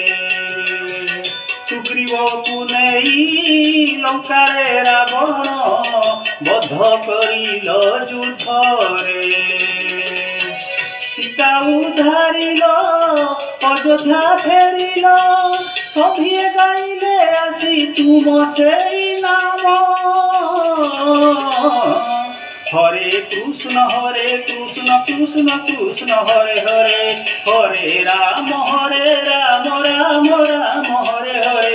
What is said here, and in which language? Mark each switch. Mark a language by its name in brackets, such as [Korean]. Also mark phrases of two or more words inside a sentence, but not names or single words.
[Odia] ସୁଗ୍ରୀବକୁ ନେଇ ଲଙ୍କାରେ ରାବଣ ବଧ କରିଲ ଯୁଦ୍ଧରେ। ସୀତା ଉଦ୍ଧାରିଲ ଅଯୋଧ୍ୟା ଫେରିଲ, ସଭିଏ ଗାଇଲେ ଆସି ତୁମ ସେଇ ନାମ। [Sanskrit] हरे कृष्ण कृष्ण कृष्ण हरे हरे, हरे राम राम हरे हरे।